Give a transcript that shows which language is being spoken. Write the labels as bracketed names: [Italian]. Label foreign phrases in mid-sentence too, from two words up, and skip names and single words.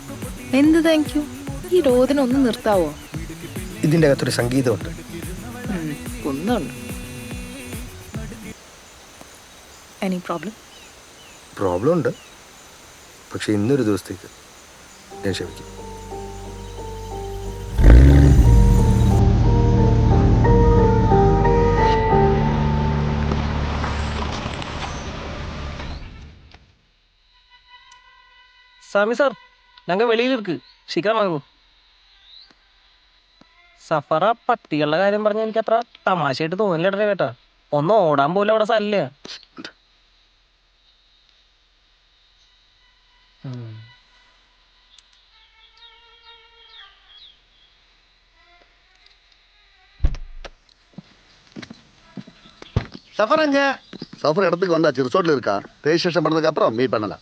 [Malayalam] എന്ത് [English] thank you? [Malayalam] ഈ രോദനൊന്ന് നിർത്താവോ? ഇതിൻ്റെ അകത്തൊരു സംഗീതമുണ്ട്. ഒന്നുണ്ട്. [English] any problem? [Malayalam] പ്രോബ്ലം ഉണ്ട്, പക്ഷെ ഇന്നൊരു ദിവസത്തേക്ക് ഞാൻ ക്ഷമിക്കും. [Tamil] சாமி சார், நாங்க வெளியில இருக்கு, சீக்கிரம் வாങ്ങൂ. [Malayalam] സഫറ പട്ടികളുടെ കാര്യം പറഞ്ഞ എനിക്ക് അത്ര തമാശയായിട്ട് തോന്നില്ല കേട്ടാ. ഒന്ന് ഓടാൻ പോലും അവിടെ സ്ഥലമില്ല. [Tamil] சஃபர் எங்க? சஃபர் இடத்துக்கு வந்தாச்சு, ரிசோர்ட்ல இருக்கா. ரெஜிஸ்ட்ரேஷன் பண்ணதுக்கு அப்புறம் மீட் பண்ணலாம்.